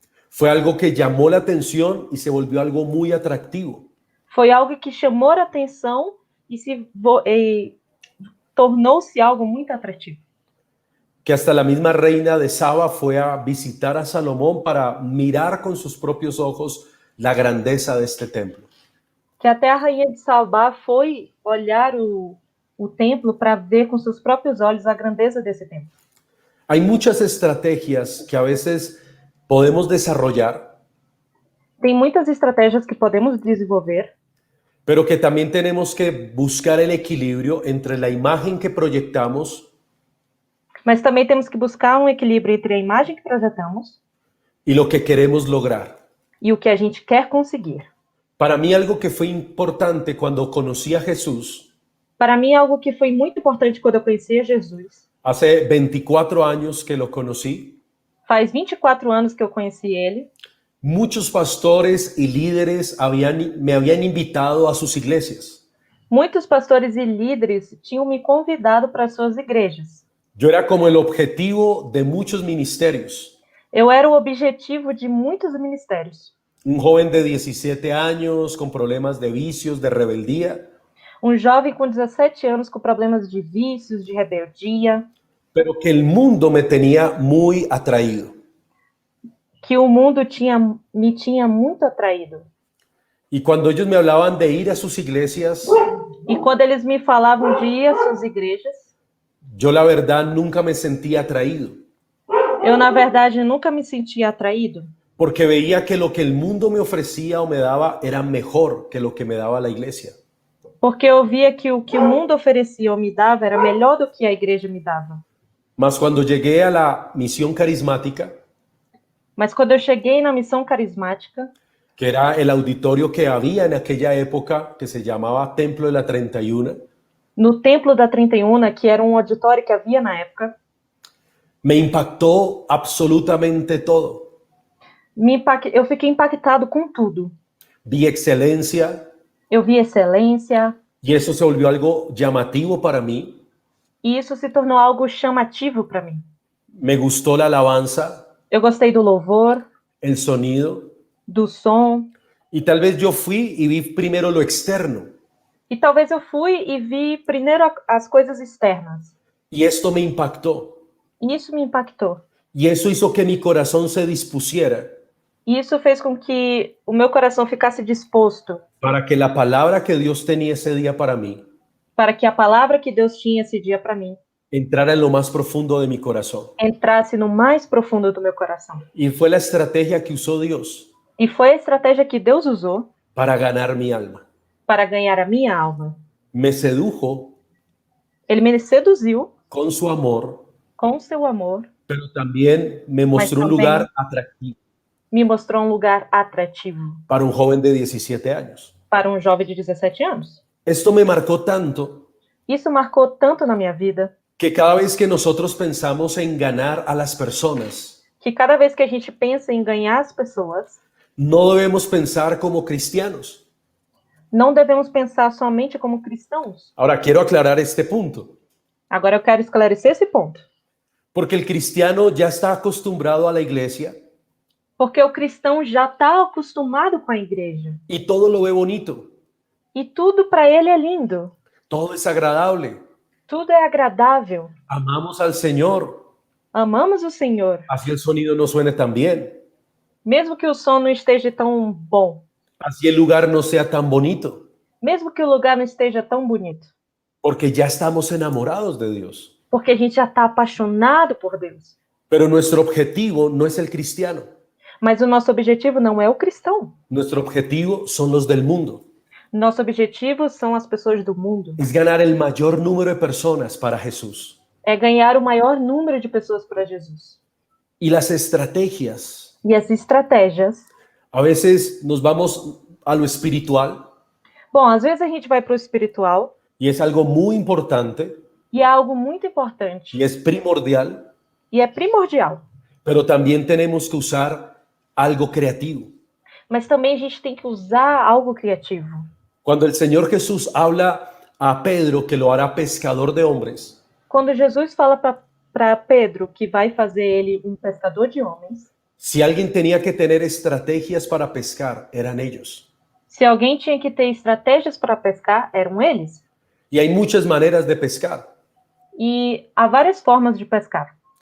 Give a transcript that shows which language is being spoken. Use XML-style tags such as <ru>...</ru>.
<es>Fue algo que llamó la atención y se volvió algo muy atractivo.</es> <pt>Foi algo que chamou a atenção e tornou-se algo muito atrativo.</pt> <es>Que hasta la misma reina de Saba fue a visitar a Salomón para mirar con sus propios ojos la grandeza de este templo.</es> <pt>Que até a rainha de Sabá foi olhar o templo para ver com seus próprios olhos a grandeza desse templo.</pt> <es>Hay muchas estrategias que a veces podemos desarrollar,</es> <pt>Tem muitas estratégias que podemos desenvolver,</pt> <es>pero que también tenemos que buscar el equilibrio entre la imagen que proyectamos</es> <pt>mas também temos que buscar um equilíbrio entre a imagem que projetamos</pt> <es>y lo que queremos lograr.</es> <pt>e o que a gente quer conseguir.</pt> <es>Para mí algo que fue importante cuando conocí a Jesús,</es> <pt>Para mim, algo que foi muito importante quando eu conheci a Jesus,</pt> <es>hace 24 años que lo conocí,</es> <pt>faz 24 anos que eu conheci ele,</pt> <es>muchos pastores y líderes me habían invitado a sus iglesias.</es> <pt>muitos pastores e líderes tinham me convidado para suas igrejas.</pt> <es>Yo era como el objetivo de muchos ministerios.</es> <pt>Eu era o objetivo de muitos ministérios.</pt> <es>Un joven de 17 años con problemas de vicios, de rebeldía,</es> <pt>Um jovem com 17 anos com problemas de vícios, de rebeldia,</pt> <es>pero que el mundo me tenía muy atraído.</es> <pt>que o mundo me tinha muito atraído.</pt> <es>Y cuando ellos me hablaban de ir a sus iglesias,</es> <pt>E quando eles me falavam de ir às suas igrejas,</pt> <es>yo la verdad nunca me sentía atraído,</es> <pt>eu, na verdade, nunca me sentia atraído,</pt> <es>porque veía que lo que el mundo me ofrecía o me daba era mejor que lo que me daba la iglesia.</es> <pt>porque eu via que o mundo oferecia ou me dava era melhor do que a igreja me dava.</pt> <es>Mas cuando llegué a la misión carismática,</es> <pt>Mas quando eu cheguei na missão carismática,</pt> <es>que era el auditorio que había en aquella época, que se llamaba Templo de la 31,</es> <pt>no Templo da 31, que era um auditório que havia na época,</pt> <es>me impactó absolutamente todo.</es> <pt>eu fiquei impactado com tudo.</pt> <es>Vi excelencia</es> <pt>Eu vi excelência,</pt> <es>y eso se volvió algo llamativo para mí.</es> <pt>e isso se tornou algo chamativo para mim.</pt> <es>Me gustó la alabanza,</es> <pt>Eu gostei do louvor,</pt> <es>el sonido,</es> <pt>do som,</pt> <es>y tal vez yo fui y vi primero lo externo.</es> <pt>e talvez eu fui e vi primeiro as coisas externas.</pt> <es>Y esto me impactó.</es> <pt>E isso me impactou.</pt> <es>Y eso hizo que mi corazón se dispusiera</es> <pt>E isso fez com que o meu coração ficasse disposto</pt> <es>para que la palabra que Dios tenía ese día para mí</es> <pt>para que a palavra que Deus tinha esse dia para mim</pt> <es>entrara en lo más profundo de mi corazón.</es> <pt>entrasse no mais profundo do meu coração.</pt> <es>Y fue la estrategia que usó Dios</es> <pt>E foi a estratégia que Deus usou</pt> <es>para ganar mi alma.</es> <pt>para ganhar a minha alma.</pt> <es>Me sedujo</es> <pt>Ele me seduziu</pt> <es>con su amor,</es> <pt>com seu amor,</pt> <es>pero también me mostró un también lugar atractivo</es> <pt>me mostrou um lugar atrativo</pt> <es>para un joven de 17 años.</es> <pt>para um jovem de 17 anos.</pt> <es>Esto me marcó tanto</es> <pt>Isso marcou tanto na minha vida</pt> <es>que cada vez que nosotros pensamos en ganar a las personas,</es> <pt>que cada vez que a gente pensa em ganhar as pessoas,</pt> <es>no debemos pensar como cristianos.</es> <pt>não devemos pensar somente como cristãos.</pt> <es>Ahora, quiero aclarar este punto,</es> <pt>Agora eu quero esclarecer esse ponto.</pt> <es>porque el cristiano ya está acostumbrado a la iglesia</es> <pt>Porque o cristão já está acostumado com a igreja.</pt> <es>y todo lo ve bonito,</es> <pt>E tudo para ele é lindo.</pt> <es>todo es agradable.</es> <pt>Tudo é agradável.</pt> <es>Amamos al Señor,</es> <pt>Amamos o Senhor.</pt> <es>así el sonido no suene tan bien,</es> <pt>Mesmo que o som não esteja tão bom.</pt> <es>así el lugar no sea tan bonito,</es> <pt>Mesmo que o lugar não esteja tão bonito.</pt> <es>porque ya estamos enamorados de Dios.</es> <pt>Porque a gente já está apaixonado por Deus.</pt> <es>Pero nuestro objetivo no es el cristiano,</es> <pt>Mas o nosso objetivo não é o cristão.</pt> <es>nuestro objetivo son los del mundo.</es> <pt>Nosso objetivo são as pessoas do mundo.</pt> <es>Es ganar el mayor número de personas para Jesús.</es> <pt>É ganhar o maior número de pessoas para Jesus.</pt> <es>Y las estrategias,</es> <pt>E as estratégias.</pt> <es>a veces nos vamos a lo espiritual</es> <pt>Bom, às vezes a gente vai para o espiritual</pt> <es>y es algo muy importante</es> <pt>e é algo muito importante.</pt> <es>y es primordial,</es> <pt>E é primordial.</pt> <es>pero también tenemos que usar algo creativo.</es> <pt>Mas também a gente tem que usar algo criativo.</pt> <es>Cuando el Señor Jesús habla a Pedro que lo hará pescador de hombres,</es> <pt>Quando Jesus fala para Pedro que vai fazer ele um pescador de homens,</pt> <es>si alguien tenía que tener estrategias para pescar, eran ellos.</es> <pt>se alguém tinha que ter estratégias para pescar, eram eles.</pt> <es>Y hay muchas maneras de pescar.</es> <pt>E há várias formas de pescar.</pt>